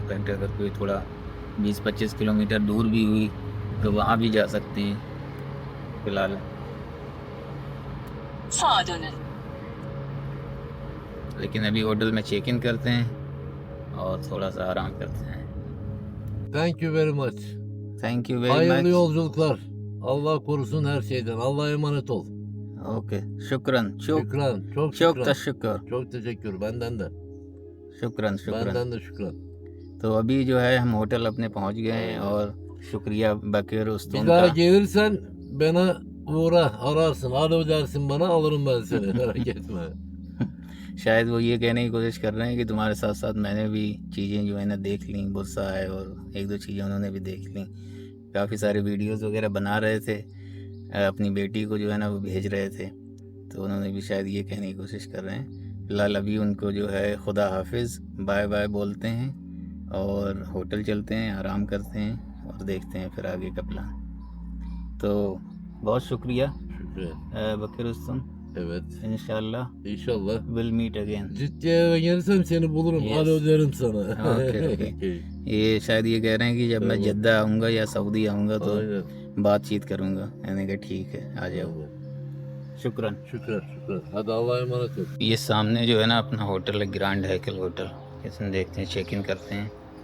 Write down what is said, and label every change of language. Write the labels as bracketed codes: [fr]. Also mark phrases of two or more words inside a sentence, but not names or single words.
[hi] इनफैक्ट अगर कोई थोड़ा 20-25 किलोमीटर दूर भी हुई तो वहाँ भी जा सकते हैं। फिलहाल लेकिन अभी होटल में चेक इन करते हैं और थोड़ा सा आराम करते हैं। [en] Thank you very much. Thank you very [tr] Hayırlı [en] मच। [tr] yolculuklar. Allah korusun her şeyden. Allah'a emanet ol. [hi] ओके, शुक्रान, [tr] Şükran. Çok çok şükran. [hi] तशक्कुर, [tr] Çok teşekkür. Benden de. [ar] شكرا شكرا. [tr] Benden de şükran. [hi] तो अभी जो है हम होटल अपने पहुंच गए हैं और शुक्रिया बकीर [tr] Bir [hi] उस्तून [tr] daha [hi] का। [tr] gelirsen bana uğra ararsın. Alo dersin bana, alırım ben seni. Merak etme. [hi] शायद वो ये कहने की कोशिश कर रहे हैं कि तुम्हारे साथ साथ मैंने भी चीज़ें जो है ना देख ली, बुरसा है और 1-2 चीज़ें उन्होंने भी देख ली। काफ़ी सारे वीडियोस वगैरह बना रहे थे, अपनी बेटी को जो है ना वो भेज रहे थे, तो उन्होंने भी शायद ये कहने की कोशिश कर रहे हैं। फिलहाल अभी उनको जो है खुदा हाफिज़ [en] bye bye [hi] बोलते हैं और होटल चलते हैं, आराम करते हैं और देखते हैं फिर आगे का प्लान। तो बहुत शुक्रिया [tr] Şükran. [hi] बकीर उस्तून, [tr] Evet. [hi] इंशाल्लाह [tr] İnşallah. [en] will meet again. [tr] Ciddi eve gelirsem seni bulurum. [en] Yes. [tr] Alo derim sana. [en] Okay, okay. [hi] ये शायद ये कह रहे हैं कि जब मैं जद्दा आऊँगा या सऊदी आऊँगा तो [tr] Aynen. [hi] बातचीत करूँगा। मैंने कहा ठीक है, आ जाओ। शुक्रान। [tr] Şükran şükran. Hadi Allah'a emanet ol. [hi] ये सामने जो है ना अपना होटल है, ग्रैंड हैकल होटल, इसमें देखते हैं, चेक इन करते हैं।